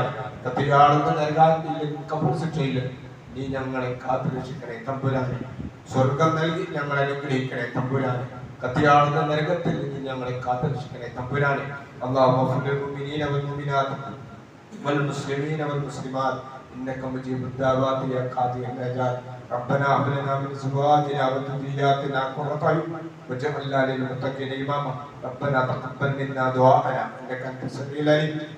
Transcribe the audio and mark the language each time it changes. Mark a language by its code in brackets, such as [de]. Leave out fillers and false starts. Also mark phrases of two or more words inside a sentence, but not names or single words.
[ml] കത്തിയാളുന്ന നരകാഗ്നിയിലും കബൂർ ശിക്ഷയിലും നീ ഞങ്ങളെ കാത്തുരക്ഷിക്കണേ തമ്പുരാനെ. സ്വർഗം നൽകി ഞങ്ങളെ അനുഗ്രഹിക്കണേ തമ്പുരാനെ. കത്തിയാളുന്ന നരകത്തിൽ നിന്ന് ഞങ്ങളെ കാത്തുരക്ഷിക്കണേ തമ്പുരാനെ. [ar] الله للمؤمنين والمؤمنات والمسلمين والمسلمات إنك مجيب الدعوات يا قاضي الحاجات. ربنا هب لنا من ازواجنا وذرياتنا قرة اعين واجعلنا للمتقين اماما. ربنا تقبل منا دعاءنا انك انت السميع العليم.